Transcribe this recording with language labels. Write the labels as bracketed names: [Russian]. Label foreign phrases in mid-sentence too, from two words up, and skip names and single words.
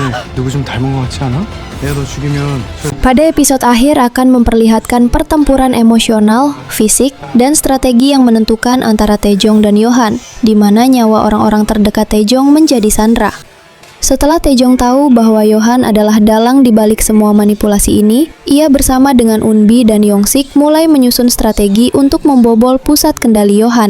[Korean] 누구 좀 닮은 것 같지 않아? 내가 너 죽이면 [Indonesian] Pada episode akhir akan memperlihatkan pertempuran emosional, fisik, dan strategi yang menentukan antara Taejong dan Yohan, di mana nyawa orang-orang terdekat Taejong menjadi sandra. Setelah Taejong tahu bahwa Yohan adalah dalang di balik semua manipulasi ini, ia bersama dengan Eunbi dan Yongsik mulai menyusun strategi untuk membobol pusat kendali Yohan.